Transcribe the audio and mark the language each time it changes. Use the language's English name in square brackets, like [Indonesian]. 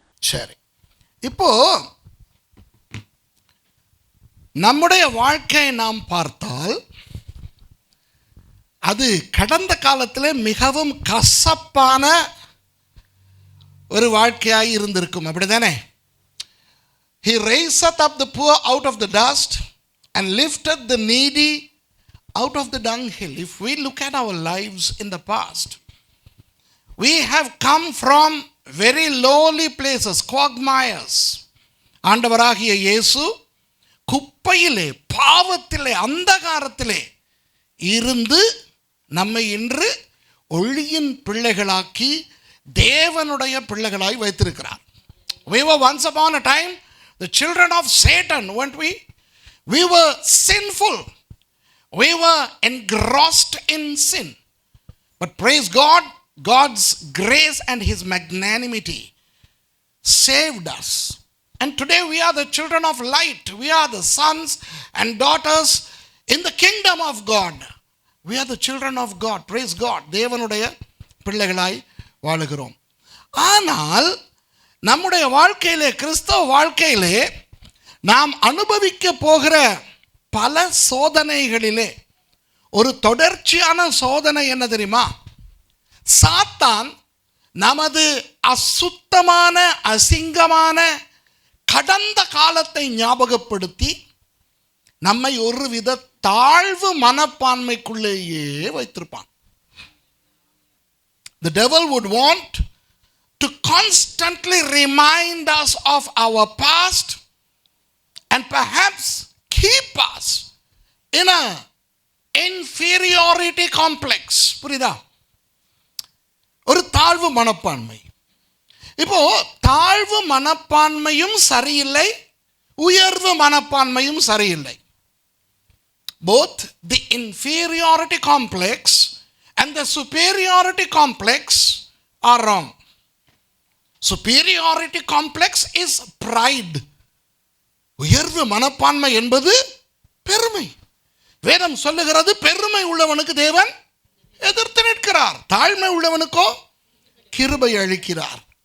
[Tamil] சரி, இப்போ நம்முடைய வாழ்க்கையை நாம் பார்த்தால் அது கடந்த காலத்தில் மிகவும் கசப்பான ஒரு வாழ்க்கையாக இருந்திருக்கும், அப்படிதானே? [English] He raiseth up the poor out of the dust and lifted the needy out of the dunghill. If we look at our lives in the past, we have come from very lowly places, quagmires. [Tamil] ஆண்டவராகிய இயேசு குப்பையிலே, பாவத்திலே, அந்தகாரத்திலே இருந்து நம்மை இன்று ஒளியின் பிள்ளைகளாக்கி தேவனுடைய பிள்ளைகளாய் வைத்திருக்கிறார். [English] We were once upon a time the children of Satan, weren't we? We were sinful. We were engrossed in sin. But praise God, God's grace and His magnanimity saved us. And today we are the children of light. We are the sons and daughters in the kingdom of God. We are the children of God. Praise God. [Tamil] தேவனுடைய பிள்ளைகளாய் வாழுகிறோம். ஆனால் நம்முடைய வாழ்க்கையிலே, கிறிஸ்தவ வாழ்க்கையிலே நாம் அனுபவிக்க போகிற பல சோதனைகளிலே ஒரு தொடர்ச்சியான சோதனை என்ன தெரியுமா? சாத்தான் நமது அசுத்தமான, அசிங்கமான கடந்த காலத்தை ஞாபகப்படுத்தி நம்மை ஒருவித தாழ்வு மனப்பான்மைக்குள்ளேயே வைத்திருப்பான். [English] The devil would want to constantly remind us of our past and perhaps keep us in a inferiority complex. [Tamil] புரியுதா? ஒரு தாழ்வு மனப்பான்மை. இப்போ தாழ்வு மனப்பான்மையும் சரியில்லை, உயர்வு மனப்பான்மையும் சரியில்லை. [English] Both the inferiority complex and the superiority complex are wrong. Superiority complex is pride. [Tamil] உயர்வு மனப்பான்மை என்பது பெருமை. வேதம் சொல்லுகிறது, பெருமை உள்ளவனுக்கு தேவன் எதிர்த்து நிற்கிறார், தாழ்மை உள்ளவனுக்கோ கிருபை அளிக்கிறார்.